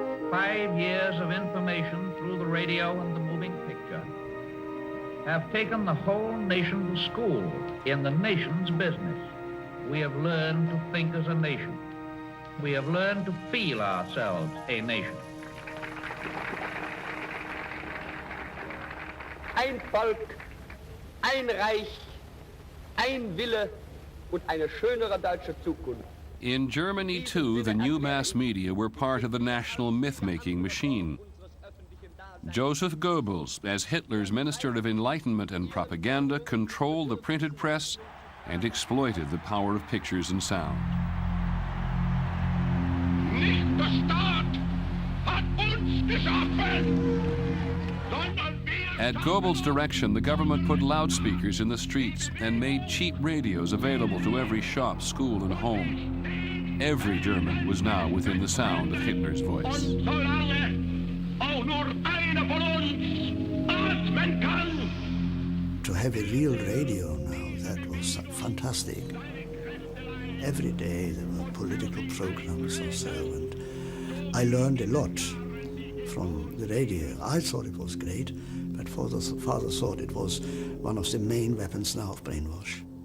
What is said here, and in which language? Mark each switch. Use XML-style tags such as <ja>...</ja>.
<en>5 years of information through the radio and the moving picture have taken the whole nation to school in the nation's business. We have learned to think as a nation. We have learned to feel ourselves a nation.</en> <de>Ein Volk, ein Reich, ein Wille und eine schönere deutsche Zukunft.</de> <en>In Germany, too, the new mass media were part of the national myth-making machine. Joseph Goebbels, as Hitler's Minister of Enlightenment and Propaganda, controlled the printed press and exploited the power of pictures and sound.</en> <de>Nicht der Staat hat uns geschaffen, sondern wir...</de> <en>At Goebbels' direction, the government put loudspeakers in the streets and made cheap radios available to every shop, school, and home. Every German was now within the sound of Hitler's voice.</en> <de>Und solange auch nur einer von uns atmen kann.</de> <en>To have a real radio now, that was fantastic. Every day there were political programs or so, and I learned a lot from the radio. I thought it was great, but father thought it was one of the main weapons now of brainwash.</en>